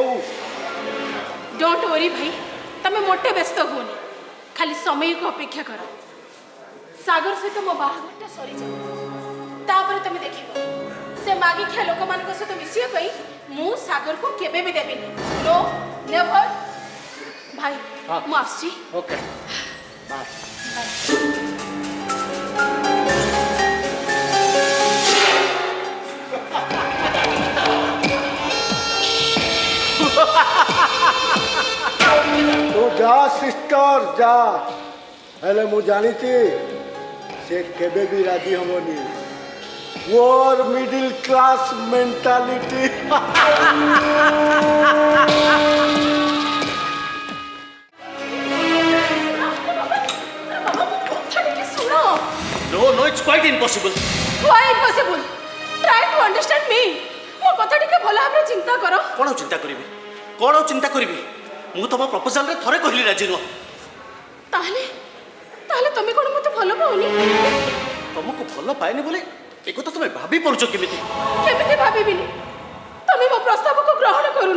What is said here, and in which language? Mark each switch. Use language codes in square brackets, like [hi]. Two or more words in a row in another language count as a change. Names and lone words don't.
[en] don't worry [or] ଭାଇ, ତମେ ମୋଟେ ବ୍ୟସ୍ତ ହୁଅନି, ଖାଲି ସମୟକୁ ଅପେକ୍ଷା କର। ସାଗର ସହିତ ମୋ ବାହାଘରଟା ସରିଯାଉ, ତାପରେ ତମେ ଦେଖିବ ସେ ମାଗିଖିଆ ଲୋକମାନଙ୍କ ସହିତ ମିଶିବା ପାଇଁ ମୁଁ ସାଗରକୁ କେବେ ବି ଦେବିନି। [en] no never. [or] ଭାଇ ମୁଁ ଆସୁଛି। [en] okay, bye. [or] ତୋ ଯା ସିଷ୍ଟର ଯା, ହେଲେ ମୁ ଜାଣିଛି ସେ କେବେ ବି ରାଜି ହେବନି। [en] your middle class mentality. No, no, it's quite impossible. Why impossible? Try to understand me. [or] ମୋ କଥା ଟିକେ ଭଲ ଭାବରେ ଚିନ୍ତା କର। କ'ଣ ଚିନ୍ତା କରିବି? କ'ଣ ଚିନ୍ତା କରିବି? ମୁଁ ତମ ପ୍ରପୋଜାଲରେ ଥରେ କହିଲି ରାଜି ନୁହଁ। ତାହେଲେ ତାହେଲେ ତମେ କ'ଣ ମୋତେ ଭଲ ପାଉନି? ତମକୁ ଭଲ ପାଏନି ବୋଲି ଏ କଥା ତମେ ଭାବି ପାରୁଛ କେମିତି? କେମିତି ଭାବିବିନି? ତମେ ମୋ ପ୍ରସ୍ତାବକୁ ଗ୍ରହଣ କରୁନ।